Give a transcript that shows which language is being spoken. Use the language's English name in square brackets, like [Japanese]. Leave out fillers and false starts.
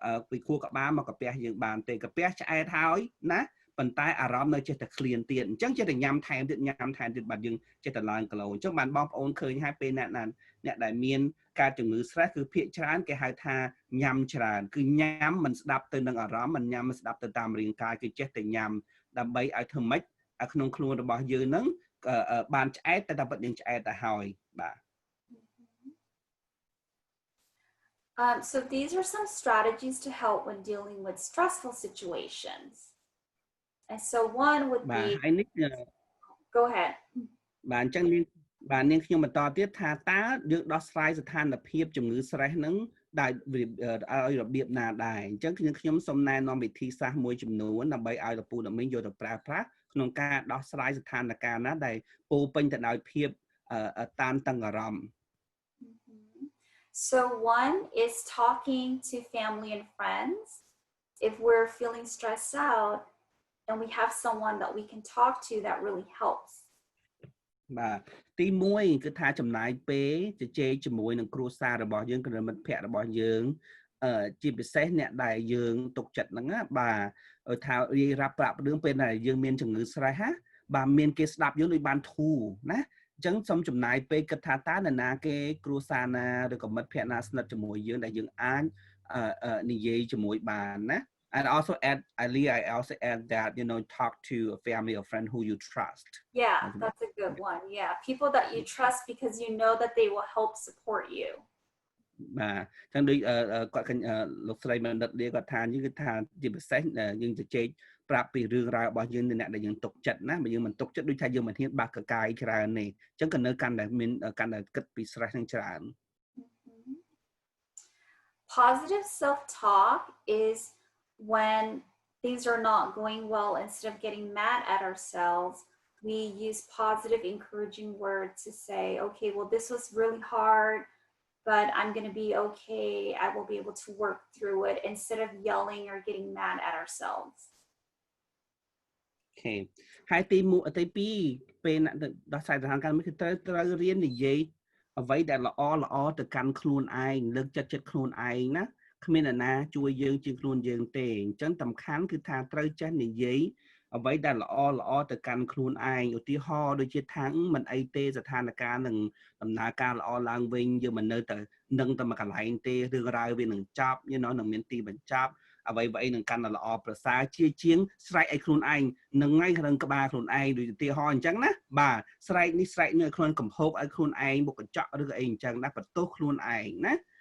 [Khmer] ពីខួរក្បាលមកកាពះយើងបានទេកាពះឆ្អែតហើយណាប៉ុន្តែអារម្មណ៍នៅចេះតែឃ្លានទៀតអញ្ចឹងចេះតែញ៉ាំថែមទៀតបាទយើងចេះតែឡើងគីឡូអញ្ចឹងបានបងប្អូនឃើញហើយពេលអ្នកដែលមានការជំងឺ stress គឺភាគច្រើនគេហៅថាញ៉ាំច្រើនគឺញ៉ាំមិនស្ដាប់ទៅនឹងអារម្មណ៍មិនញ៉ាំមិនស្ដាប់ទៅតាមរាងកាយគឺចេះតែញ៉ាំដើម្បីឲ្យធ្វើម៉េចក្នុងខ្លួនរបស់យើងហ្នឹងបានឆ្អែតតែពិតយើងឆ្អែតទៅហើយបាទ [English] So these are some strategies to help when dealing with stressful situations. And so one would be Go ahead. [Khmer] បាទអញ្ចឹងបាទនាងខ្ញុំបន្តទៀតថាតើយើងដោះស្រាយស្ថានភាពជំងឺ stress ហ្នឹងដោយឲ្យរបៀបណាដែរអញ្ចឹងខ្ញុំសូមណែនាំវិធីសាស្ត្រមួយចំនួនដើម្បីឲ្យលោកពូអ្នកមីងយកទៅប្រើប្រាស់ ក្នុងការដោះស្រាយស្ថានភាពណាដែលពោពេញទៅដោយភាពតានតឹងអារម្មណ៍ [English] So one is talking to family and friends. If we're feeling stressed out and we have someone that we can talk to, that really helps. [Khmer] បាទទី1គឺថាចំណាយពេលជជែកជាមួយនឹងគ្រួសាររបស់យើងឬមិត្តភ័ក្តិរបស់យើងជាពិសេសអ្នកដែលយើងទុកចិត្តហ្នឹងណាបាទថារាយរាប់ប្រាប់រឿងពេលដែលយើងមានជំងឺ stress ណាបាទមានគេស្ដាប់យើងដូចបានធូរណាអញ្ចឹងសូមចំណាយពេលគិតថាតើនរណាគេគ្រួសារណាឬក៏មិត្តភ័ក្តិណាស្និទ្ធជាមួយយើងដែលយើងអាចនិយាយជាមួយបានណា [English] And also I also add that, talk to a family or friend who you trust. Yeah, that's a good one. Yeah, people that you trust because you know that they will help support you. [Khmer] បាទចឹងដូចគាត់លោកស្រីមនិតលាគាត់ថាយើងគឺថាជាពិសេសយើងជជែកប្រាប់ពីរឿងរ៉ាវរបស់យើងនៅអ្នកដែលយើងទុកចិត្តណាបើយើងមិនទុកចិត្តដូចថាយើងមិនហ៊ានបាក់កកាយច្រើនទេអញ្ចឹងក៏នៅកាន់តែមានកាន់តែគិតពី stress នឹងច្រើន [English] Positive self-talk is when things are not going well, instead of getting mad at ourselves, we use positive, encouraging words to say, okay, well, this was really hard, but I'm going to be okay. I will be able to work through it, instead of yelling or getting mad at ourselves. Okay. [Khmer] ហើយទី2ពេលដោះស្រាយស្ថានភាពនេះគឺត្រូវរៀននិយាយអ្វីដែលល្អទៅកាន់ខ្លួនឯងលើកចិត្តខ្លួនឯងណាគ្មានអ្នកណាជួយយើងជាងខ្លួនយើងទេអញ្ចឹងសំខាន់គឺថាត្រូវចេះនិយាយ អ្វីដែលល្អទៅកាន់ខ្លួនឯងឧទាហរណ៍ដូចជាថាមិនអីទេស្ថានភាពនឹងដំណើរការល្អឡើងវិញយើងមិននៅតែនឹងតែមកកន្លែងទេរឿងរ៉ាវវានឹងចប់នឹងមានទីបញ្ចប់អ្វីនឹងកាន់តែល្អប្រសើរជាងស្រែកឲ្យខ្លួនឯងនឹងថ្ងៃក្នុងក្បាលខ្លួនឯងដូចឧទាហរណ៍អញ្ចឹងណាបាទស្រែកនេះស្រែកនេះឲ្យខ្លួនកំហុសឲ្យខ្លួនឯងមុខកញ្ចក់ឬក៏អីអញ្ចឹងណាបន្ទោសខ្លួនឯងណា